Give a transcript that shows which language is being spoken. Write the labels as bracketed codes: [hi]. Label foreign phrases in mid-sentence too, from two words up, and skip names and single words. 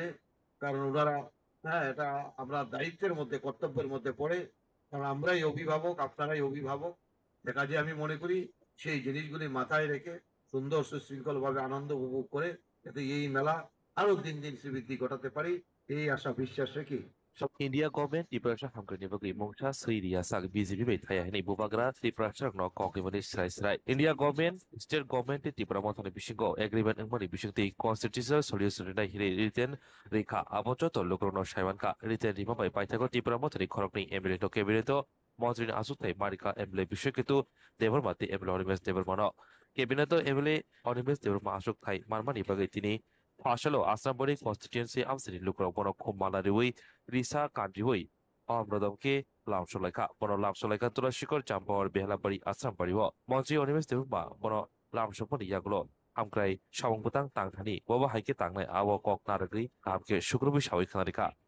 [bn] কারণ ওনারা, এটা আমরা দায়িত্বের মধ্যে, কর্তব্যের মধ্যে পড়ে, কারণ আমরাই অভিভাবক, আপনারাই অভিভাবক। দেখা যায় আমি মনে করি সেই জিনিসগুলি মাথায় রেখে সুন্দর সুশৃঙ্খল ভাবে আনন্দ উপভোগ করে যাতে এই মেলা আরো দিন দিন শ্রীবৃদ্ধি ঘটাতে পারি, এই আশা বিশ্বাস রেখে [en] India government [trp] Tiprasha hamkani bagi mongcha Syria sak BJP bai thaya hini bubagra Tiprasha no kokimani srai. [en] India government state government [trp] Tipra mothani bisingo agreement ngmani bisingti [en] constitutional solution [trp] na hiri written rekha abocho to lokrono shaiwanka written rima bai paithago Tipra mothani khorokni MLA to cabinet মন্ত্রী আসুকথাই মারিকা এমএলএ বিষয় কিন্তু দেবর মাতে এমএলএ অনিমেষ দেবর মান কেবিনেট এমএলএ অনিমেষ দেবর মা আসুকথাই মারমানি বাগৈ তিনি ফাসলো আসামবরি কনস্টিটিউয়েন্সি আমসিনি লুকরাও বন খুব মালারিউই রিসা কান্ট্রিউই অমরদমকে লামসলাইকা বন লামসলাইকা তুলাসিকর জাম্পাওয়ার বেহালাবাড়ি আসামবাড়িও মন্ত্রী অনিমেষ দেবর মা বন লামসপনি ইয়াগুলো আমক্রাই সাবংবুতাং তাংথানি ববা হাইকে তাংনাই আও কক নারগ্রি আমকে শুক্রবি সাউই খানারিকা